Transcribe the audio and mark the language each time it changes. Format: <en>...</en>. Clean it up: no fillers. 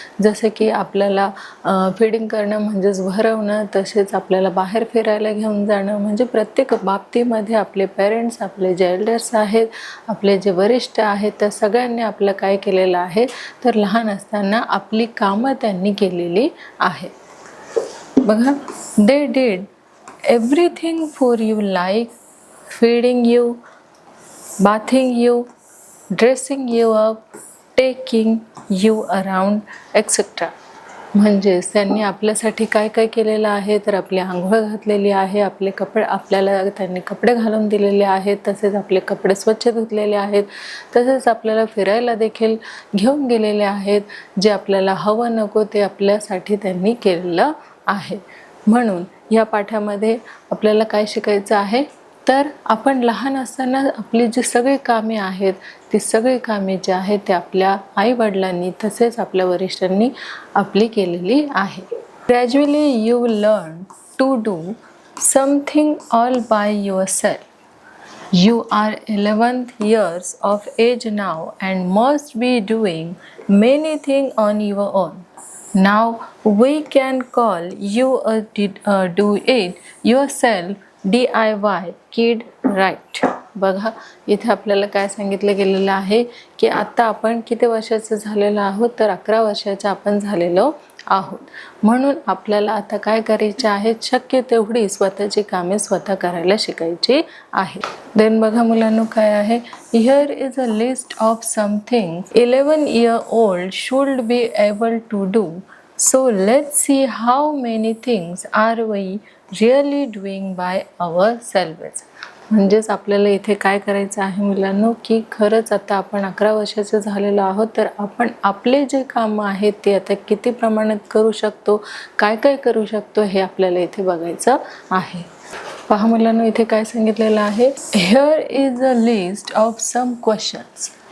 <mr>जसं की आपल्याला फीडिंग करणं म्हणजेच भरवणं, तसेच आपल्याला बाहेर फिरायला घेऊन जाणं, म्हणजे प्रत्येक बाबतीमध्ये आपले पेरेंट्स, आपले जे एल्डर्स आहेत, आपले जे वरिष्ठ आहेत, त्या सगळ्यांनी आपलं काय केलेलं आहे, तर लहान असताना आपली कामं त्यांनी केलेली आहे.</mr> <en>बघा, they did everything for you, like feeding you, bathing you, dressing you up, taking you around, etc.</en> <mr>म्हणजेच त्यांनी आपल्यासाठी काय काय केलेलं आहे, तर आपली आंघोळ घातलेली आहे, आपल्याला त्यांनी कपडे घालून दिलेले आहेत, तसेच आपले कपडे स्वच्छ धुतलेले आहेत, तसेच आपल्याला फिरायला देखील घेऊन गेलेले आहेत. जे आपल्याला हवं नको ते आपल्यासाठी त्यांनी केलेलं आहे. म्हणून या पाठामध्ये आपल्याला काय शिकायचं आहे, तर आपण लहान असताना आपली जी सगळी कामे आहेत, ती सगळी कामे जी आहेत ते आपल्या आईवडिलांनी तसेच आपल्या वरिष्ठांनी आपली केलेली आहे.</mr> <en>Gradually you learn to do something all by yourself. You are 11th years of age now and must be doing many things on your own. Now we can call you a do it yourself DIY kid, right?</en> <mr>बघा, इथे आपल्याला काय सांगितलं गेलेलं आहे की आता आपण किती वर्षाचं झालेलो आहोत, तर 11 वर्षाचं आपण झालेलो आहोत. म्हणून आपल्याला आता काय करायचे आहे, शक्य तेवढी स्वतःची कामे स्वतः करायला शिकायची आहे.</mr> <en>then</en> <mr>बघा मुलांनो, काय आहे,</mr> <en>Here is a list of something 11-year-old should be able to do. So let's see how many things are we really doing by ourselves.</en> <mr>म्हणजेच आपल्याला इथे काय करायचं आहे मुलांनो, की खरंच आता आपण 11 वर्षाचे झालेलो आहोत, तर आपण आपले जे कामं आहेत ते आता किती प्रमाणात करू शकतो, काय काय करू शकतो, हे आपल्याला इथे बघायचं आहे. पहा मुलांनो, इथे काय सांगितलेलं आहे,</mr> <en>Here is a list of some questions.</en>